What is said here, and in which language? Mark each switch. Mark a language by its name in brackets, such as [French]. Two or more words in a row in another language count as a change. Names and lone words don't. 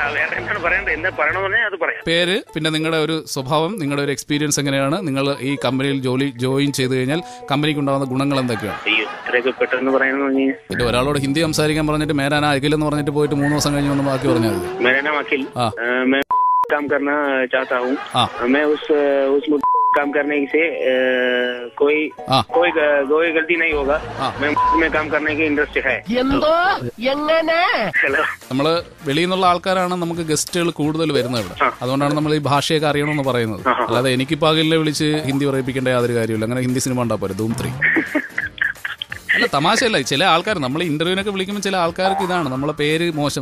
[Malayalam] പേര്, പിന്നെ നിങ്ങളുടെ ഒരു സ്വഭാവം, നിങ്ങളുടെ ഒരു എക്സ്പീരിയൻസ് എങ്ങനെയാണ്, നിങ്ങൾ ഈ കമ്പനിയിൽ ജോയിൻ ചെയ്ത് കഴിഞ്ഞാൽ കമ്പനിക്ക് ഉണ്ടാകുന്ന ഗുണങ്ങൾ എന്തൊക്കെയാണ്? പിന്നെ ഒരാളോട് ഹിന്ദി സംസാരിക്കാൻ പറഞ്ഞിട്ട് [Hindi] मेरा नाम अखिल [Malayalam] എന്ന് പറഞ്ഞിട്ട് പോയിട്ട് 3 ദിവസം കഴിഞ്ഞ് വന്ന് ബാക്കി പറഞ്ഞാൽ മതി. [Hindi] काम करना चाहता हूँ. मैं उस काम करने से कोई गलती नहीं होगा. मैं काम करने की इंटरेस्ट है. [Malayalam] നമ്മള് വെളിയിൽ നിന്നുള്ള ആൾക്കാരാണ് നമുക്ക് ഗസ്റ്റുകൾ കൂടുതൽ വരുന്നത് ഇവിടെ. അതുകൊണ്ടാണ് നമ്മൾ ഈ ഭാഷയൊക്കെ അറിയണമെന്ന് പറയുന്നത്. അല്ലാതെ എനിക്കിപ്പോ അഖിലിനെ വിളിച്ച് ഹിന്ദി പറയിപ്പിക്കേണ്ട യാതൊരു കാര്യമില്ല. അങ്ങനെ ഹിന്ദി സിനിമ ഉണ്ടാ പോരെ, ധൂം 3. അല്ല, തമാശയല്ല. ചില ആൾക്കാർ നമ്മൾ ഇന്റർവ്യൂവിനൊക്കെ വിളിക്കുമ്പോൾ ചില ആൾക്കാർക്ക് ഇതാണ്, നമ്മളെ പേര് മോശം.